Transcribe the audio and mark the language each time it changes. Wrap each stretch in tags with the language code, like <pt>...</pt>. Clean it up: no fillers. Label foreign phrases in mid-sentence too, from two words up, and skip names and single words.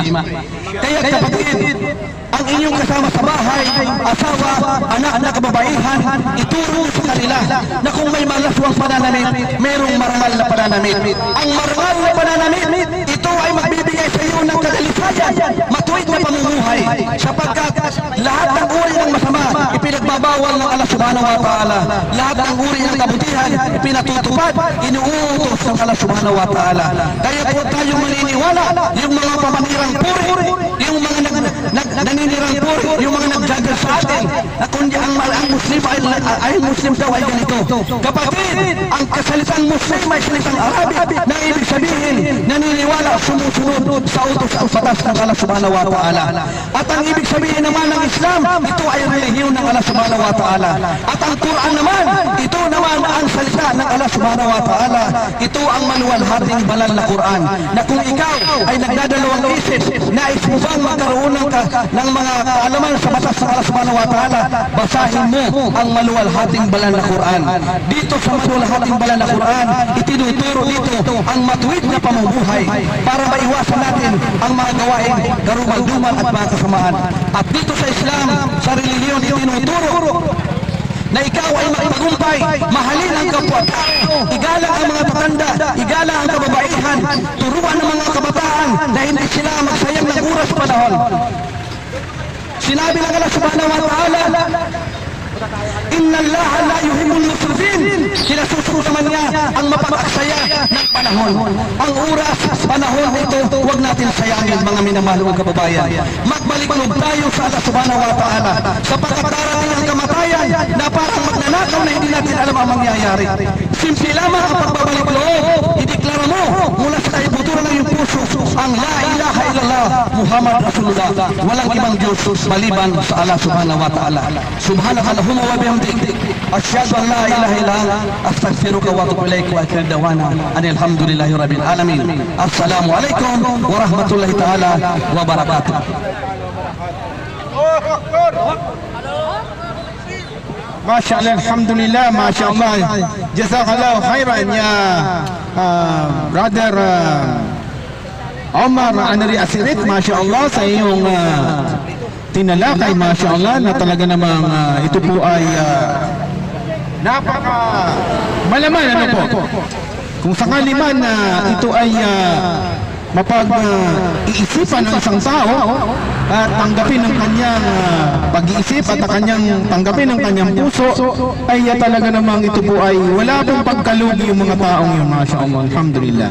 <tl>Kaya kapatid, ang inyong kasama sa bahay, asawa, anak na kababaihan, ituro sa kanila na kung may malaswang pananamit, mayroong marangal na pananamit. Ang marangal na pananamit, ito ay magbibigay sa iyo ng kadalisayan, matuwid na pamumuhay, sapagkat lahat ng uri ng masama, ipinagbabawal ng Allah</tl> <ar>سبحانه وتعالى.</ar> <tl>Lahat ng uri ng kabutihan, ipinatutupad, inuutos ng Allah</tl> <ar>سبحانه وتعالى.</ar> <tl>Kaya po tayo maniniwala, yung mga pamanirang puri, yung mga naninirang puri, yung mga nagjagal sa atin, na kundi ang Muslim ay Muslim daw ay ganito. Kapatid, ang kasalitang Muslim ay salitang Arabic na ibig sabihin, naniniwala at sumusunod sa utos at batas ng Allah</tl> <ar>سبحانه وتعالى.</ar> <tl>At ang ibig sabihin naman ng Islam, ito ay relihiyon ng Allah</tl> <ar>سبحانه وتعالى.</ar> <tl>At ang Quran naman, ito naman ang salita ng Allah</tl> <ar>سبحانه وتعالى.</ar> <tl>Ito ang maluwalhating banal na Quran, na kung ikaw ay nagdadalawang isip, nais mo bang magkaroon ng mga kaalaman sa batas ng Allah</tl> <ar>سبحانه وتعالى,</ar> <tl>basahin mo ang maluwalhating banal na Quran. Dito sa maluwalhating banal na Quran, itinuturo dito ang matuwid na pamumuhay para maiwasan natin ang mga gawain karumal-dumal at mga kasamaan. At dito sa Islam, sa relihiyon, itinuturo na ikaw ay magtagumpay, mahalin ang kapwa-tao, igalang ang mga matanda, igalang ang kababaihan, turuan ng mga kabataan na hindi sila magsayang ng oras panahon. Sinabi ng</tl> <ar>Allah سبحانه وتعالى، إن الله لا يحب المسرفين.</ar> <tl>Kinasusunod naman niya ang mapag-aksaya ng panahon. Ang oras, panahon ito, huwag natin sayangin mga minamahal kong kababayan. Magbalik-loob tayo sa Allah</tl> <ar>سبحانه وتعالى,</ar> <tl>sapagkat darating ang kamatayan na parang magnanakaw na hindi natin alam ang mangyayari. Simple lamang ang pagbabalik-loob. Ideklara mo mula sa kaibuturan ng iyong puso ang</tl> <ar>لا إله إلا الله محمد رسول الله.</ar> <tl>Walang ibang Diyos maliban sa Allah</tl> <ar>سبحانه وتعالى. سبحانك اللهم وبحمدك، أشهد أن لا إله إلا أنت، أستغفرك وأتوب إليك، وآخر دعوانا الحمد لله رب العالمين. السلام عليكم ورحمة الله تعالى وبركاته. ما شاء الله، الحمد لله، ما شاء الله. جزاك الله خيرا يا brother Omar Anari Asirit. ما شاء الله</ar> <tl>sa iyong tinalakay,</tl> <ar>ما شاء الله,</ar> <tl>na talaga namang ito po ay napaka malaman, ano po. Kung sakali man ito ay mapag-iisipan ng isang tao at tanggapin ng kanyang pag-iisip at kanyang tanggapin ng kanyang puso, ay talaga namang ito po ay wala pong pagkalugi yung mga taong yun,</tl> <ar>ما شاء الله، الحمد لله.</ar>